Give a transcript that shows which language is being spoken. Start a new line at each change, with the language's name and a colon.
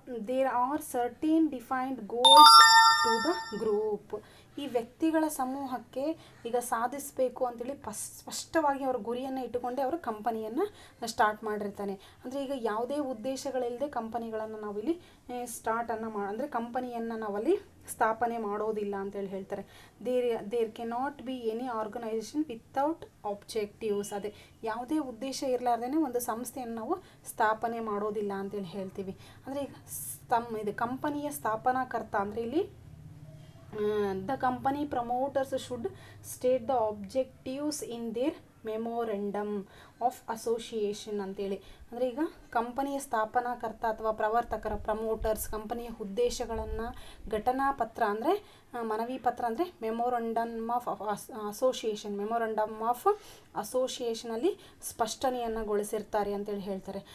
English: there are certain defined goals to the group.
Kannada: ಈ ವ್ಯಕ್ತಿಗಳ ಸಮೂಹಕ್ಕೆ ಈಗ ಸಾಧಿಸಬೇಕು ಅಂತೇಳಿ ಸ್ಪಷ್ಟವಾಗಿ ಅವ್ರ ಗುರಿಯನ್ನು ಇಟ್ಟುಕೊಂಡೇ ಅವರು ಕಂಪನಿಯನ್ನು ಸ್ಟಾರ್ಟ್ ಮಾಡಿರ್ತಾನೆ. ಅಂದರೆ ಈಗ ಯಾವುದೇ ಉದ್ದೇಶಗಳಿಲ್ಲದೆ ಕಂಪನಿಗಳನ್ನು ನಾವಿಲ್ಲಿ ಅಂದರೆ ಕಂಪನಿಯನ್ನು ನಾವಲ್ಲಿ ಸ್ಥಾಪನೆ ಮಾಡೋದಿಲ್ಲ ಅಂತೇಳಿ ಹೇಳ್ತಾರೆ.
English: There cannot be any organisation without objectives.
Kannada: ಅದೇ ಯಾವುದೇ ಉದ್ದೇಶ ಇರಲಾರ್ದೇ ಒಂದು ಸಂಸ್ಥೆಯನ್ನು ನಾವು ಸ್ಥಾಪನೆ ಮಾಡೋದಿಲ್ಲ ಅಂತೇಳಿ ಹೇಳ್ತೀವಿ. ಅಂದರೆ ಈಗ ಇದು ಕಂಪನಿಯ ಸ್ಥಾಪನಾಕರ್ತ ಅಂದರೆ ಇಲ್ಲಿ
English: the company promoters should state the objectives in their memorandum. Of association ಅಂತೇಳಿ.
Kannada: ಅಂದರೆ ಈಗ ಕಂಪನಿಯ ಸ್ಥಾಪನಾಕರ್ತ ಅಥವಾ ಪ್ರವರ್ತಕರ ಪ್ರಮೋಟರ್ಸ್ ಕಂಪನಿಯ ಉದ್ದೇಶಗಳನ್ನು ಘಟನಾ ಪತ್ರ ಅಂದರೆ ಮನವಿ ಪತ್ರ ಅಂದರೆ ಮೆಮೊರಂಡಮ್ ಆಫ್ ಅಸೋಸಿಯೇಷನ್ ಅಸೋಸಿಯೇಷನಲ್ಲಿ ಸ್ಪಷ್ಟನೆಯನ್ನು ಗೊಳಿಸಿರ್ತಾರೆ ಅಂತೇಳಿ ಹೇಳ್ತಾರೆ.